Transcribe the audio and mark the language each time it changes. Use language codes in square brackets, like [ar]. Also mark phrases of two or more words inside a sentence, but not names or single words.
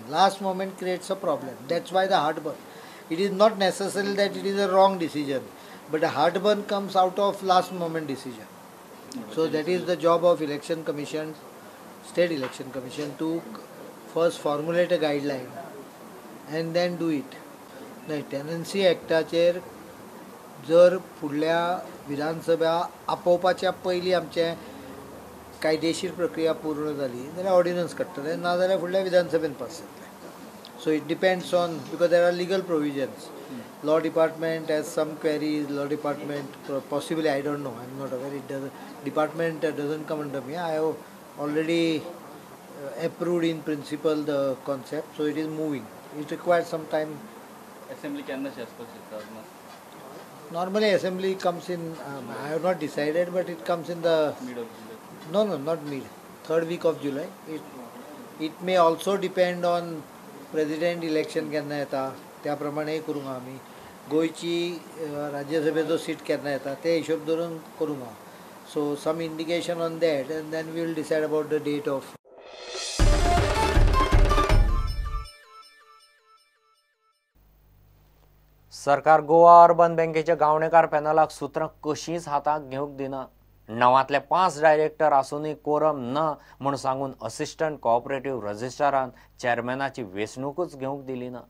[en] Last moment creates a problem. That's why the heartburn. It is not necessary that it is a wrong decision, but the heartburn comes out of last moment decision. So that is the job of election commission, state election commission, to first formulate a guideline and then do it. [kok] Now, [en] tenancy actaचेर [kok] जर फुडल्या विधानसभा आपोवपाच्या पयलीं आमचे कायदेशीर प्रक्रिया पूर्ण जाली जाल्यार ऑर्डिनन्स काडटले, ना जाल्यार फुडल्या विधानसभेन पास जातले. [en] so it depends on, because there are legal provisions. Law department has some queries. law department possibly, I don't know, I am not aware, it doesn't, department doesn't come under me. I have already approved in principle the concept, so it is moving. It requires some time. [kok] Assembly केन्ना आसपाक शकता? [en] Normally assembly comes in, I have not decided, but it comes in the Mid of July. No, not mid, 3rd week of July. It may also depend on president election [kok] केन्ना येता, त्या प्रमाणे करूंगा आमी. गोयची राज्यसभेचो सीट केन्ना येता ते हिशोब धरून करूंगा. [en] So some indication on that, and then we will decide about the date of. [kok] सरकार गोवा अर्बन बँकेच्या गावणेकार पॅनलाक सुत्रां कशींच हाताक घेवंक दिना. 9तले 5 डायरेक्टर आसूनय कोरम ना म्हूण सांगून [en] assistant cooperative registrarान [kok] चेअरमॅनाची वेंचणूकूच घेवंक दिली ना.